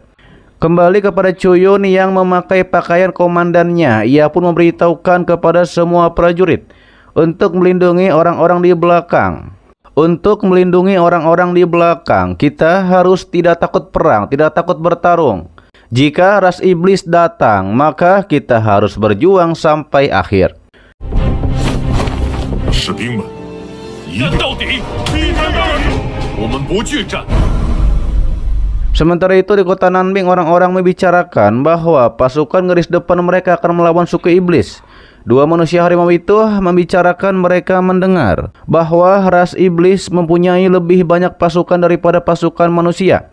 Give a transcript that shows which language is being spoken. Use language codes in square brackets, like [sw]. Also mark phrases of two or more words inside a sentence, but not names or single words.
[id] Kembali kepada Chuyun yang memakai pakaian komandannya, ia pun memberitahukan kepada semua prajurit untuk melindungi orang-orang di belakang. Untuk melindungi orang-orang di belakang, kita harus tidak takut perang, tidak takut bertarung. Jika ras iblis datang, maka kita harus berjuang sampai akhir. [zh] 士兵们。 战到底！逼他到底！我们不惧战。 [id] Sementara itu di kota Nanbing, orang-orang membicarakan bahwa pasukan garis depan mereka akan melawan suku iblis. Dua manusia harimau itu membicarakan mereka mendengar bahwa ras iblis mempunyai lebih banyak pasukan daripada pasukan manusia.